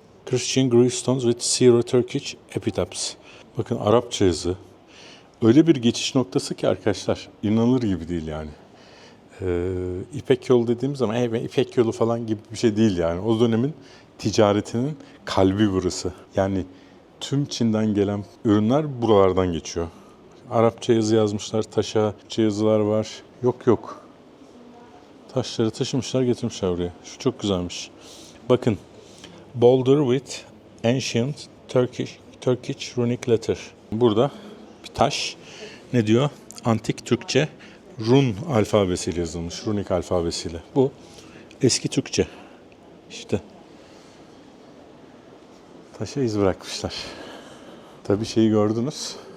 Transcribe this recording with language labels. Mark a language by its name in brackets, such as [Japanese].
[English] Christian gravestones with Syro-Turkish epitaphs. [Turkish] Bakın Arapça yazı. Öyle bir geçiş noktası ki arkadaşlar inanılır gibi değil yani. İpek yolu dediğimiz zaman İpek yolu falan gibi bir şey değil yani. O dönemin ticaretinin kalbi burası. Yani tüm Çin'den gelen ürünler buralardan geçiyor. Arapça yazı yazmışlar, taşa yazılar var. Yok. Taşları taşımışlar, getirmişler oraya. Şu çok güzelmiş. Bakın. [English] Boulder with ancient Turkish runic letter. [Turkish] Burada bir taş. Ne diyor? Antik Türkçe Run alfabesiyle yazılmış. Runik alfabesiyle. Bu eski Türkçe. İşte. Taşa iz bırakmışlar. Tabii şeyi gördünüz.